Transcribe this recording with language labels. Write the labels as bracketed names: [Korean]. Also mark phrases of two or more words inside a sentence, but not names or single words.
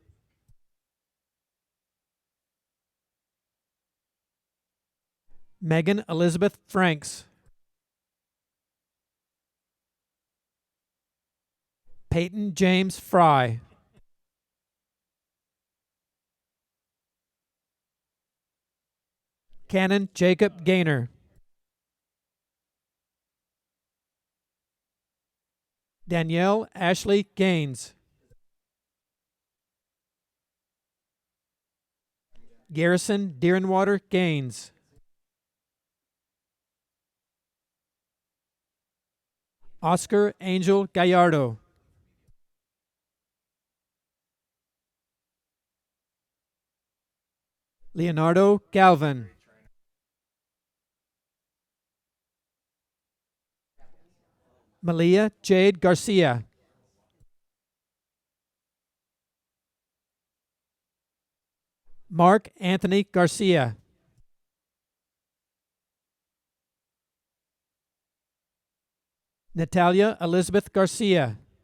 [English] Megan Elizabeth Franks. Peyton James Fry. Cannon Jacob Gaynor. Danielle Ashley Gaines. Garrison Deerenwater Gaines. Oscar Angel Gallardo. Leonardo Galvin. Malia Jade Garcia. Mark Anthony Garcia. Natalia Elizabeth Garcia.